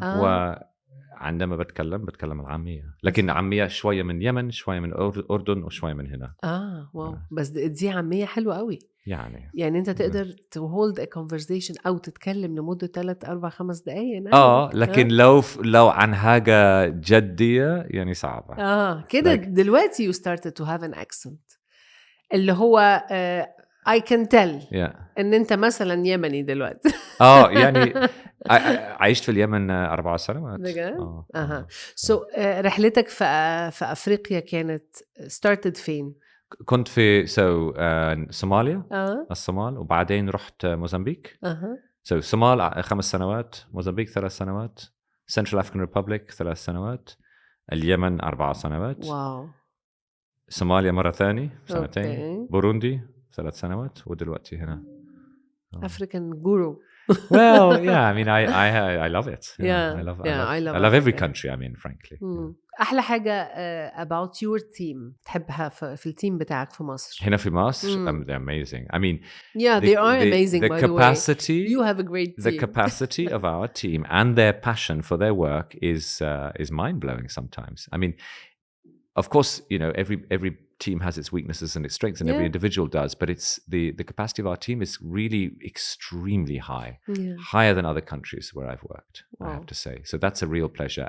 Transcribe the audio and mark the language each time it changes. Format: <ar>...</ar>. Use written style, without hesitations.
<ar>وعندما بتكلم العامية، لكن عامية شوية من اليمن، شوية من الأردن، وشوية من هنا. واو. بس دي عامية حلوة قوي. يعني أنت تقدر</ar> <en>to hold a conversation</en> <ar>أو تتكلم لمدة 3 4 5 دقايق. لكن لو عن حاجة جدية يعني صعبة. كده دلوقتي</ar> <en>you started to have an accent</en> <ar>اللي هو</ar> <en>I can tell</en> <ar>إن أنت مثلا يمني دلوقتي. يعني عشت في اليمن 4 سنوات. So رحلتك في أفريقيا كانت started فين؟ كنت في صوماليا، الصومال، وبعدين رحت موزمبيق. صومال 5 سنوات، موزمبيق 3 سنوات، Central African Republic 3 سنوات، اليمن 4 سنوات. واو. صوماليا مرة ثانية 2 سنين، بوروندي 3 سنوات، ودلوقتي هنا.</ar> <en>African guru. Well, yeah, I mean, I love it. I love every country, I mean, frankly.</en> <ar>أحلى حاجة</ar> <en>about your team</en> <ar>تحبها في التيم بتاعك في مصر؟ هنا في مصر,</ar> <en>they're amazing. I mean, they are amazing, the by capacity, the way. You have a great team. The capacity of our team and their passion for their work is mind-blowing sometimes. I mean, of course, you know, every team has its weaknesses and its strengths, and every individual does, but it's the capacity of our team is really extremely high, higher than other countries where I've worked, I have to say. So that's a real pleasure.</en>